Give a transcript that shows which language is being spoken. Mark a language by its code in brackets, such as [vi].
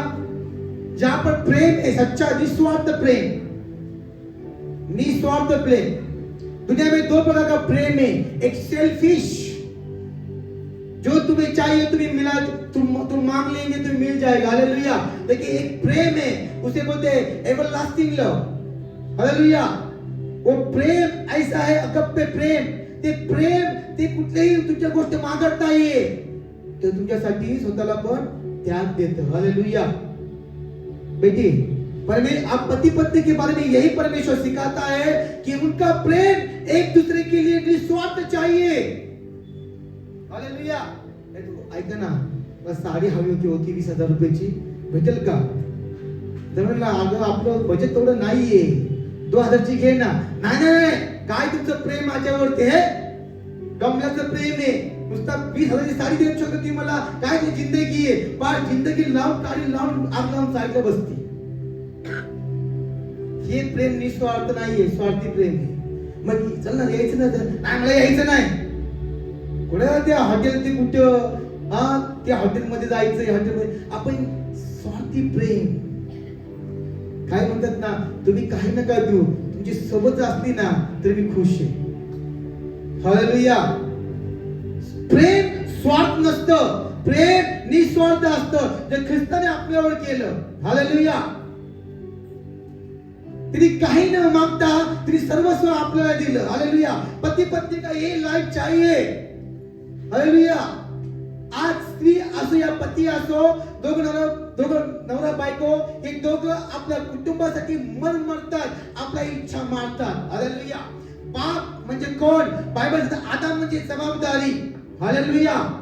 [hi] जहां पर प्रेम है, सच्चा निस्वार्थ प्रेम, निस्वार्थ प्रेम। दुनिया में 2 प्रकार का प्रेम है, एक सेल्फिश, जो तुम्हें चाहिए तुम्हें मिला, तुम मांग लेंगे तुम्हें मिल जाएगा। हालेलुया। लेकिन एक प्रेम है, उसे बोलते हैं [en] Everlasting love. Hallelujah. [hi] वो प्रेम ऐसा है, [mr] अगप्पे प्रेम, ते कुठलेही तुमच्या गोष्ट मागत नाहीये, ते तुमच्यासाठी स्वतःला पण त्याग देतं। हालेलुया। [hi] बेटी, आप पति पत्नी के बारे में यही परमेश्वर सिखाता है कि उनका प्रेम एक दूसरे के लिए निस्वार्थ चाहिए। हालेलुया। [mr] ऐका ना, साडी हवी होती 20,000 रुपयाची, भेटेल का? तर म्हणलं अगं आपलं बजेट तेवढं नाहीये, 2000 ची घे ना। नाही, काय तुमचं प्रेम माझ्यावरती आहे? गमल्याचं प्रेम आहे, नुसता 20,000 ची साडी देऊ शकत ती मला, काय ती जिंदगी आहे, पार जिंदगी लावून काढी लावून आग लावून साईडला बसती। हे प्रेम निस्वार्थ नाहीये, स्वार्थी प्रेम आहे। मग चल ना, यायचं ना? नाही, मला यायचं नाही। कुठे त्या हॉटेल ते कुठं त्या हॉटेलमध्ये जायचं, हॉटेलमध्ये आपण स्वार्थी प्रेम. काय म्हणतात ना, तुम्ही काही नका देऊ, तुमची सोबत असली ना तरी मी खुश आहे. हालेलुया. प्रेम स्वार्थ नसतं, प्रेम निस्वार्थ असतं, जे ख्रिस्ताने आपल्यावर केलं. हालेलुया. तिने काही न मागता तिने सर्वस्व आपल्याला दिलं. हालेलुया. [hi] पती पत्नी का ये लाइफ चाहिए. हालेलुया. [mr] आज स्त्री असो या पती असो, दोघं नवरा बायको, हे दोघं आपल्या कुटुंबासाठी मन मरतात, आपल्या इच्छा मारतात. हालेलुया. बाप म्हणजे कोण? बायबल म्हणते आदम म्हणजे जबाबदारी. हालेलुया.